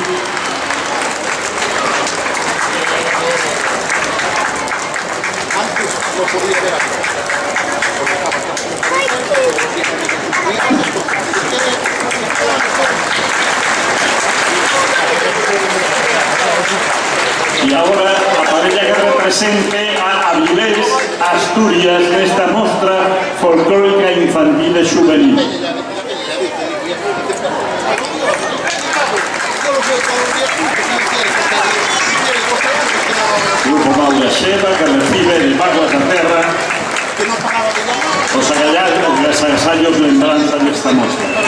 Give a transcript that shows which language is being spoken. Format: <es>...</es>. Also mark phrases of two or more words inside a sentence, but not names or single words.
<es>antes no podía ver aquí. Porque estaba</es> <gl>Y ahora a parella que represente a Avilés, Asturias, nesta mostra folclórica infantil e juvenil. Grupo Maura Xeva, que recibe de Baguas da Terra os agasallos de lembranza desta mostra.</gl>